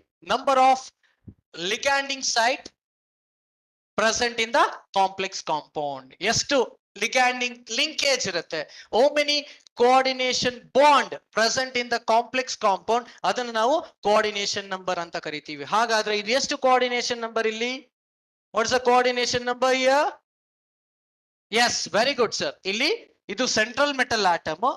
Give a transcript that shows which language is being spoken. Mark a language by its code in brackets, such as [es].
[en] Number of liganding site present in the complex compound. [kn] ಎಷ್ಟು liganding linkage ಇರುತ್ತೆ? [en] How many coordination bond present in the complex compound? [kn] ಅದನ್ನು ನಾವು coordination number ಅಂತ ಕರಿತೀವಿ. ಹಾಗಾದ್ರೆ ಇದು ಎಷ್ಟು coordination number ಇಲ್ಲಿ? [en] What is the coordination number here? Yes, very good sir. [kn] ಇಲ್ಲಿ ಇದು central metal atom.